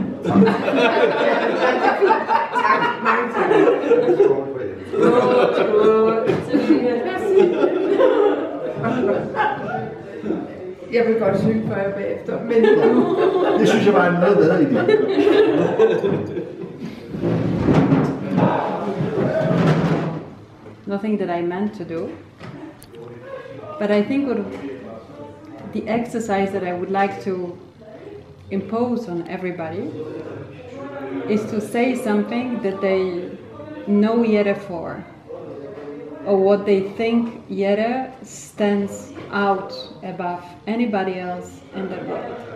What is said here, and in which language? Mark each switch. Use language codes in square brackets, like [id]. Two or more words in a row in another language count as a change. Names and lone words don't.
[da] Mange tak. Jeg vil godt synge for jer bagefter, men Det synes jeg var en noget bedre idé. [en] Nothing that I meant to do. But I think the exercise that I would like to impose on everybody is to say something that they know Jette for, or what they think Jette stands out above anybody else in the world.